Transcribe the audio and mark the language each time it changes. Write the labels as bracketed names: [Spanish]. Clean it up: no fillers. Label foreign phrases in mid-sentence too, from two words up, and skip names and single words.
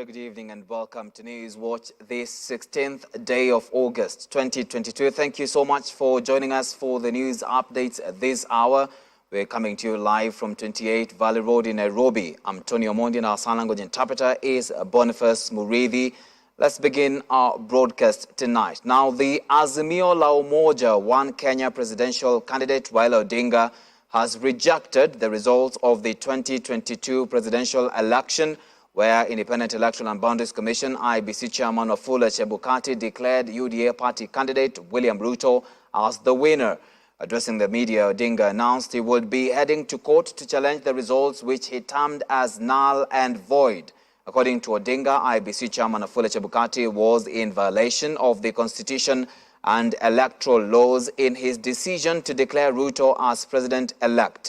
[English] evening and welcome to News Watch this 16th day of August 2022. Thank you so much for joining us for the news updates at this hour. We're coming to you live from 28 Valley Road in Nairobi. I'm Tony Omondi and our sign language interpreter is Boniface Murithi. Let's begin our broadcast tonight. Now, the Azimio la Umoja One Kenya presidential candidate Raila Odinga has rejected the results of the 2022 presidential election, where Independent Electoral and Boundaries Commission IEBC Chairman Wafula Chebukati declared UDA party candidate William Ruto as the winner. Addressing the media, Odinga announced he would be heading to court to challenge the results, which he termed as null and void. According to Odinga, IEBC Chairman Wafula Chebukati was in violation of the Constitution and electoral laws in his decision to declare Ruto as president-elect.